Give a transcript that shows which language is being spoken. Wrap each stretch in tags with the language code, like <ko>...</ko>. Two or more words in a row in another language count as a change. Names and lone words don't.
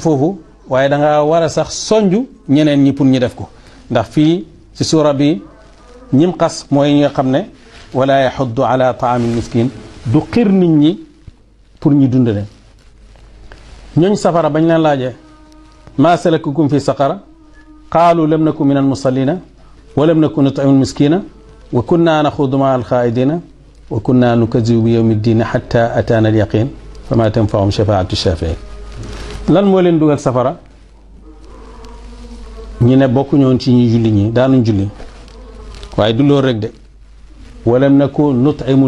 <wo>foofu waaye da nga war a sax sonju ñeneen ñi pour ñu def ko ndax fii ci suura bi ñim xas mooy ñi nga xam ne</wo> <ar>ولا يحض على طعام المسكين</ar> <wo>du xir nit ñi pour ñu dundale ñooñ safara bañ leen laajee</wo> <ar>ما سلككم في سقر قالوا لم نك من المصلين ولم نك نطعم المسكين وكنا نخوض مع الخائضين وكنا نكذب بيوم الدين حتى أتانا اليقين فما تنفعهم شفاعة الشافعين</ar> <wo>lan moo leen dugal safara ñu ne bokku ñoon ci ñuy julli ñi daanuñ julli waaye du loolu rek de</wo> <ar>ولم نك نطعم</ar>